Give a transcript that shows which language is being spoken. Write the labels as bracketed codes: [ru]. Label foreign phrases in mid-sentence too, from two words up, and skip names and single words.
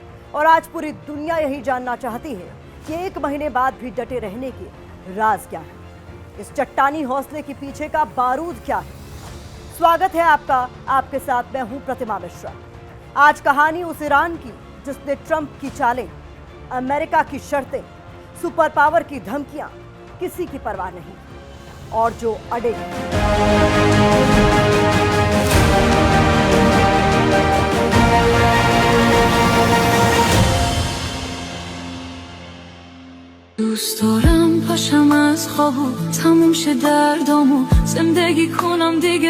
[hi] और आज पूरी दुनिया यही जानना चाहती है कि एक महीने बाद भी डटे रहने के राज क्या है, इस चट्टानी हौसले के पीछे का बारूद क्या है। स्वागत है आपका, आपके साथ मैं हूं प्रतिमा मिश्रा। आज कहानी उस ईरान की जिसने ट्रंप की चालें, अमेरिका की शर्तें, [en] super power [hi] की धमकियां, किसी की परवाह नहीं, और जो अड़े [fa] دوست دارم پاشم از خواب و تموم شه دردامو زندگی کنم دیگه